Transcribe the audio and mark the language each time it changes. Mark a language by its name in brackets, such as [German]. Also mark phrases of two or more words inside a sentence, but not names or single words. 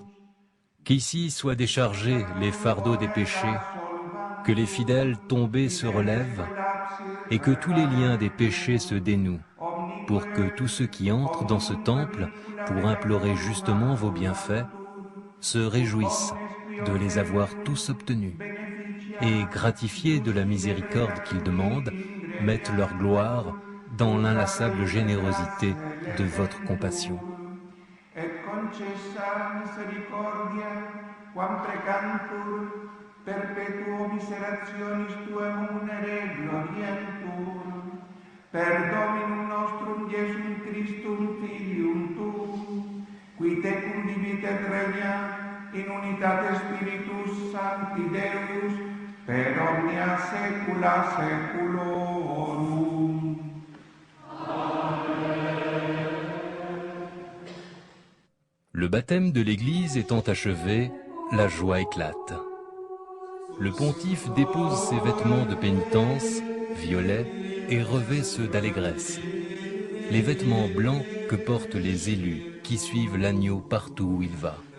[French] Qu'ici soient déchargés les fardeaux des péchés, que les fidèles tombés se relèvent et que tous les liens des péchés se dénouent, pour que tous ceux qui entrent dans ce temple pour implorer justement vos bienfaits se réjouissent de les avoir tous obtenus et, gratifiés de la miséricorde qu'ils demandent, mettent leur gloire dans l'inlassable générosité de votre compassion. [Latin] Et concessa misericordia, quam precantur, perpetuo miserationis tuae munere glorientur, per Dominum nostrum Iesum Christum Filium tuum, qui tecum vivit et regnat in unitate Spiritus Sancti Deus, per omnia saecula saeculorum. [French] Le baptême de l'Église étant achevé, la joie éclate. Le pontife dépose ses vêtements de pénitence, violets, et revêt ceux d'allégresse, les vêtements blancs que portent les élus qui suivent l'agneau partout où il va.